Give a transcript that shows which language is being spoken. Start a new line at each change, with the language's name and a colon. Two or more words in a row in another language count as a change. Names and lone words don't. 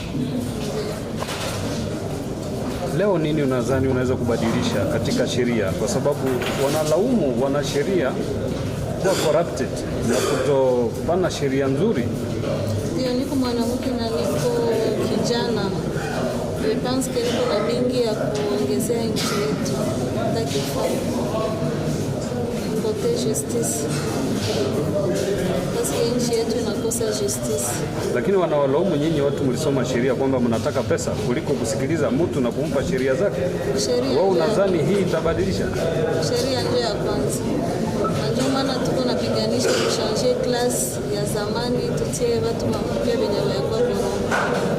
Swahili: Leo nini unadhani unaweza kubadilisha katika sheria, kwa sababu wanalaumu wanasheria kuwa corrupted na kutofanya sheria nzuri? Ndio, niko mwanamke na niko kijana.
French: Je pense que
Swahili: niko na mingi ya kuongezea nchi yetu. Kote justice.
French: Parce que
Swahili: nchi yetu inakosa justice. Lakini wanawalaumu nyinyi watu mlisoma sheria kwamba mnataka pesa kuliko kusikiliza mtu na kumpa sheria zake. Wewe unadhani hii itabadilisha? Sheria ndio ya kwanza. Ndio maana tuko napiganisha kuchanger class ya zamani, tutie watu wapya wenye wako bora.